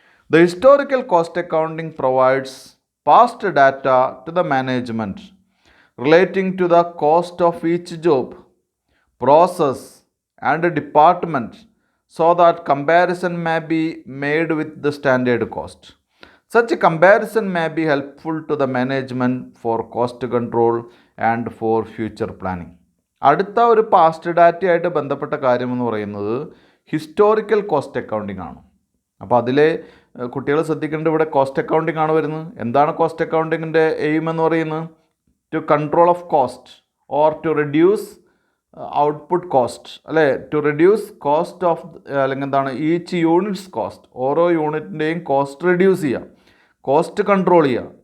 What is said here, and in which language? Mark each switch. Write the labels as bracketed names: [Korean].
[English] The historical cost accounting provides past data to the management relating to the cost of each job, process and department so that comparison may be made with the standard cost. Such a comparison may be helpful to the management for cost control and for future planning. [Malayalam] അടുത്ത ഒരു past ഡാറ്റയായിട്ട് ബന്ധപ്പെട്ട കാര്യമെന്ന് പറയുന്നത് historical cost accounting ആണ്. അപ്പോൾ അതിലെ കുട്ടികൾ ശ്രദ്ധിക്കേണ്ടത് ഇവിടെ കോസ്റ്റ് അക്കൗണ്ടിങ് ആണ് വരുന്നത്. എന്താണ് കോസ്റ്റ് അക്കൗണ്ടിങ്ങിൻ്റെ എയിം എന്ന് പറയുന്നത്? [English] to control of cost or to reduce output cost, [Malayalam] അല്ലേ, [English] to reduce cost of, [Malayalam] അല്ലെങ്കിൽ ഈച്ച് യൂണിറ്റ്സ് കോസ്റ്റ്, ഓരോ യൂണിറ്റിൻ്റെയും കോസ്റ്റ് റെഡ്യൂസ് ചെയ്യുക, കോസ്റ്റ് കൺട്രോൾ ചെയ്യുക.